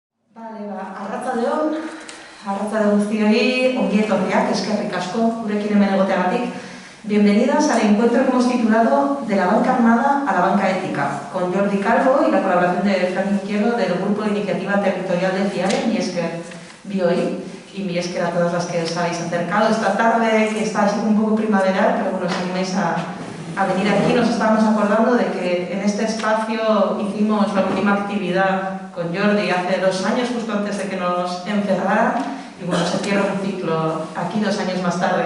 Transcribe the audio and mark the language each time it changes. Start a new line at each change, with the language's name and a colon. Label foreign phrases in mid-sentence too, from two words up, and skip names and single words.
Basque: Arratsalde guztioi, ongi etorriak, eskerrik asko, gurekin hemen egoteagatik.
Spanish: Bienvenidas al encuentro que hemos titulado De la banca armada a la banca ética, con Jordi Calvo y la colaboración de Fran Izquierdo del Grupo de Iniciativa Territorial de CIARE,
Basque: mi esker bioi,
Spanish: y
Basque: mi esker
Spanish: a todas las que os habéis acercado esta tarde, que está así un poco primaveral, pero bueno, os animáis a venir aquí. Nos estábamos acordando de que en este espacio hicimos la última actividad con Jordi hace 2 años, justo antes de que nos encerraran, y bueno, se cierra un ciclo aquí 2 años más tarde.